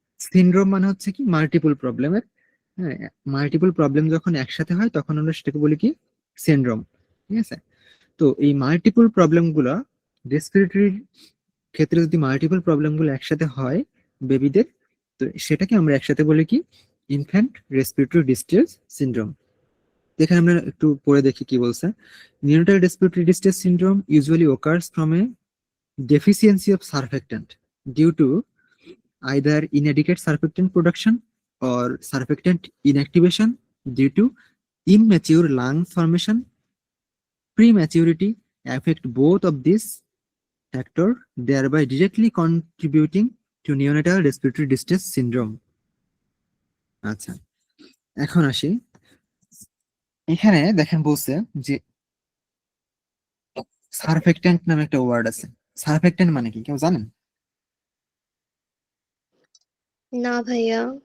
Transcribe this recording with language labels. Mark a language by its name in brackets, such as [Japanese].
[Bangla] Syndrome মানে হচ্ছে কি, মাল্টিপল প্রবলেমের, হ্যাঁ, মাল্টিপল প্রবলেম যখন একসাথে হয় তখন আমরা সেটাকে বলি কি, সিনড্রোম, ঠিক আছে? তো এই মাল্টিপল প্রবলেম গুলা রেসপিরেটরির ক্ষেত্রে যদি মাল্টিপল প্রবলেম গুলো একসাথে হয় বেবিদের, তো সেটাকে আমরা একসাথে বলি কি, ইনফ্যান্ট রেসপিরেটরি ডিস্ট্রেস সিনড্রোম। এখানে আমরা একটু পড়ে দেখি কি বলছে। [English] Neonatal respiratory distress syndrome usually occurs from a deficiency of surfactant due to either inadequate surfactant production or surfactant inactivation due to immature lung formation. Prematurity affect both of these factor, thereby directly contributing to neonatal respiratory distress syndrome. [Bangla] আচ্ছা, এখন আসি, এখানে দেখেন বলছে যে surfactant নামে একটা word আছে। সারফেক্টেন্ট মানে কি কেউ জানেন? না ভাইয়া।